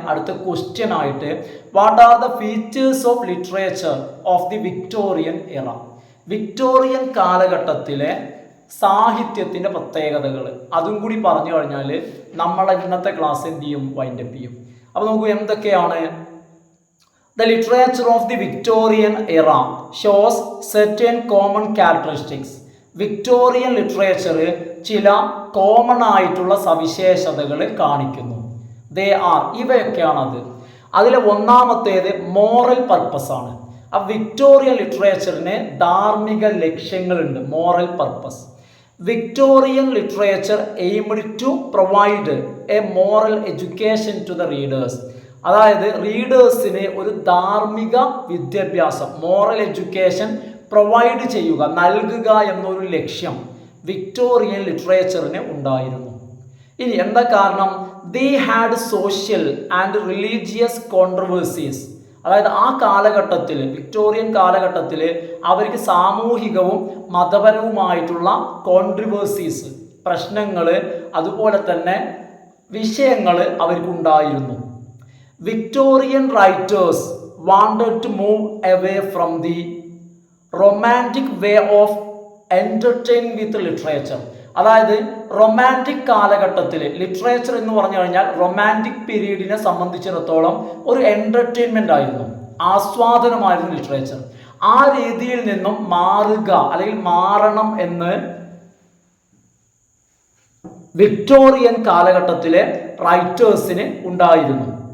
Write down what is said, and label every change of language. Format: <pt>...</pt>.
<ml>അടുത്ത ക്വസ്റ്റ്യൻ ആയിട്ട്,</ml> <en>What are the features of literature of the Victorian era?</en> <ml>Victorian കാലഘട്ടത്തിലെ സാഹിത്യത്തിൻ്റെ പ്രത്യേകതകൾ അതും കൂടി പറഞ്ഞു കഴിഞ്ഞാൽ നമ്മളെ ഇന്നത്തെ ക്ലാസ് എന്ത് ചെയ്യും, വൈൻഡപ്പ് ചെയ്യും. അപ്പോൾ നമുക്ക് എന്തൊക്കെയാണ്?</ml> <en>The literature of the Victorian era shows certain common characteristics.</en> <ml>Victorian literature ചില കോമൺ ആയിട്ടുള്ള സവിശേഷതകൾ കാണിക്കുന്നു.</ml> <en>they are,</en> <ml>ഇവയൊക്കെയാണത്. അതിലെ ഒന്നാമത്തേത് മോറൽ പർപ്പസ് ആണ്. ആ വിക്ടോറിയൻ ലിറ്ററേച്ചറിന് ധാർമ്മിക ലക്ഷ്യങ്ങളുണ്ട്, moral purpose.</ml> <en>Victorian literature aimed to provide a moral education to the readers.</en> <ml>അതായത് റീഡേഴ്സിന് ഒരു ധാർമ്മിക വിദ്യാഭ്യാസം, മോറൽ എഡ്യൂക്കേഷൻ പ്രൊവൈഡ് ചെയ്യുക, നൽകുക എന്നൊരു ലക്ഷ്യം വിക്ടോറിയൻ ലിറ്ററേച്ചറിന് ഉണ്ടായിരുന്നു. ഇനി എന്താ കാരണം?</ml> <en>They had social and religious controversies.</en> <ml>അതായത് ആ കാലഘട്ടത്തിൽ, വിക്ടോറിയൻ കാലഘട്ടത്തിൽ അവർക്ക് സാമൂഹികവും മതപരവുമായിട്ടുള്ള കോൺട്രവേഴ്സീസ്, പ്രശ്നങ്ങൾ, അതുപോലെ തന്നെ വിഷയങ്ങൾ അവർക്കുണ്ടായിരുന്നു.</ml> <en>Victorian writers wanted to move away from the romantic way of entertaining with literature.</en> <ml>അതായത് റൊമാൻറ്റിക് കാലഘട്ടത്തിൽ ലിറ്ററേച്ചർ എന്ന് പറഞ്ഞു കഴിഞ്ഞാൽ റൊമാൻറ്റിക് പീരീഡിനെ സംബന്ധിച്ചിടത്തോളം ഒരു എൻ്റർടൈൻമെൻ്റ് ആയിരുന്നു, ആസ്വാദനമായിരുന്നു ലിറ്ററേച്ചർ. ആ രീതിയിൽ നിന്നും മാറുക അല്ലെങ്കിൽ മാറണം എന്ന് വിക്ടോറിയൻ കാലഘട്ടത്തിലെ റൈറ്റേഴ്സിന് ഉണ്ടായിരുന്നു.</ml>